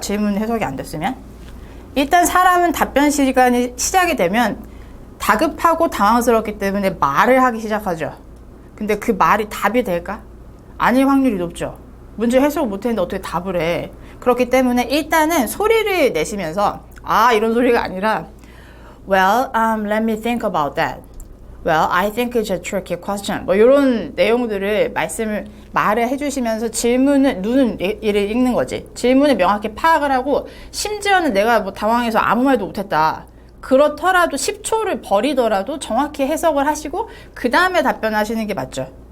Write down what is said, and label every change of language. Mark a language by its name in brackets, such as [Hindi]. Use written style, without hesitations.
[Korean] 질문 해석이 안 됐으면? 일단 사람은 답변 시간이 시작이 되면 다급하고 당황스럽기 때문에 말을 하기 시작하죠. 근데 그 말이 답이 될까? 아닐 확률이 높죠. 문제 해석을 못했는데 어떻게 답을 해. 그렇기 때문에 일단은 소리를 내시면서 이런 소리가 아니라 [English] Well, let me think about that. Well, I think it's a tricky question. [Korean] 뭐 이런 내용들을 말을 해주시면서 질문을 눈은 얘를 읽는 거지. 질문을 명확히 파악을 하고 심지어는 내가 뭐 당황해서 아무 말도 못했다. 그렇더라도 10초를 버리더라도 정확히 해석을 하시고 그 다음에 답변하시는 게 맞죠.